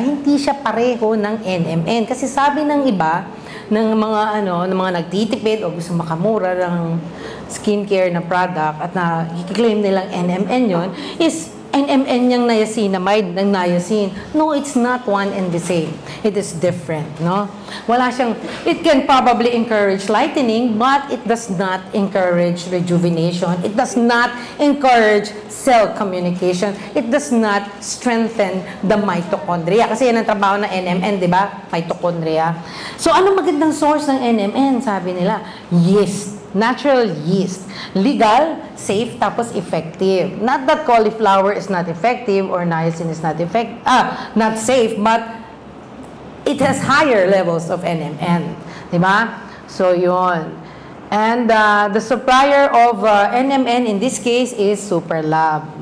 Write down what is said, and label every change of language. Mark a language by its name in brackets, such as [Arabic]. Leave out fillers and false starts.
[Filipino] Hindi siya pareho ng NMN. Kasi sabi ng iba, ng mga nagtitipid o gusto makamura ng skincare na product at na i-claim nilang NMN yon is NMN niyang niacinamide ng niacin. [English] No, it's not one and the same. It is different, no? [Filipino] Wala siyang, [English] it can probably encourage lightening, but it does not encourage rejuvenation. It does not encourage cell communication. It does not strengthen the mitochondria. [Filipino] Kasi yan ang trabaho ng NMN, di ba? Mitochondria. [English] So, ano magandang source ng NMN? [Filipino] Sabi nila, yeast. Natural yeast. [English] Legal, safe, tapos effective. Not that cauliflower is not effective or niacin is not not safe, but it has higher levels of NMN. Diba? So, yun. And the supplier of NMN in this case is Superlab.